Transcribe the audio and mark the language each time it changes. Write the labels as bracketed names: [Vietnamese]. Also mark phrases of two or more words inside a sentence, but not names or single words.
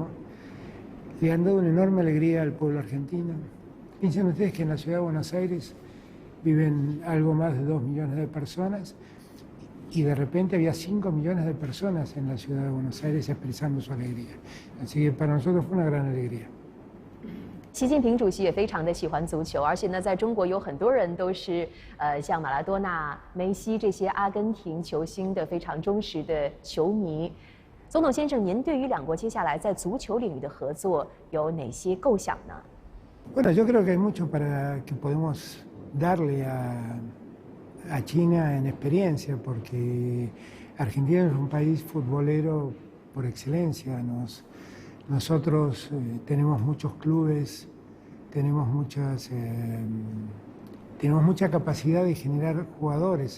[Spanish] Le han dado una enorme alegría al pueblo argentino. Piensen ustedes que en la ciudad de Buenos Aires viven algo más de 2 millones de personas y de repente había 5 millones de personas en la ciudad de Buenos Aires expresando su alegría. Así que para nosotros fue una gran alegría. [Chinese] 习近平主席也非常的喜欢足球，而且呢，在中国有很多人都是像马拉多纳、梅西这些阿根廷球星的非常忠实的球迷。总统先生，您对于两国接下来在足球领域的合作有哪些构想呢？ [Spanish] Bueno, yo creo que hay mucho para que podemos darle a China en experiencia, porque Argentina es un país futbolero por excelencia. Nosotros tenemos muchos clubes, tenemos mucha capacidad de generar jugadores.